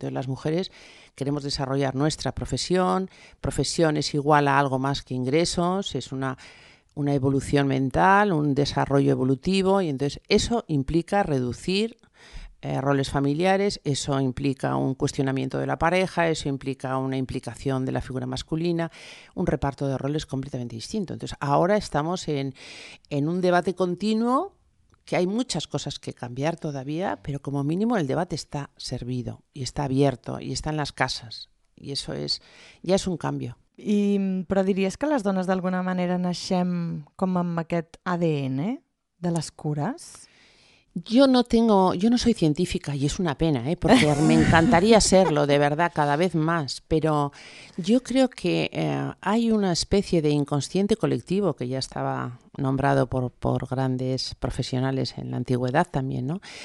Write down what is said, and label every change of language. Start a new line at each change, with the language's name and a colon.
Spanish: Entonces las mujeres queremos desarrollar nuestra profesión, profesión es igual a algo más que ingresos, es una evolución mental, un desarrollo evolutivo, y entonces eso implica reducir roles familiares, eso implica un cuestionamiento de la pareja, eso implica una implicación de la figura masculina, un reparto de roles completamente distinto. Entonces, ahora estamos en un debate continuo, que hay muchas cosas que cambiar todavía, pero como mínimo el debate está servido y está abierto y está en las casas. Y eso
Catalan: ja és
Spanish: un cambio.
Catalan: I, però diries que les dones d'alguna manera naixem com amb aquest ADN de les cures?
Spanish: Yo no soy científica y es una pena, ¿eh? Porque me encantaría serlo, de verdad, cada vez más. Pero yo creo que hay una especie de inconsciente colectivo que ya estaba nombrado por grandes profesionales en la antigüedad también, ¿no?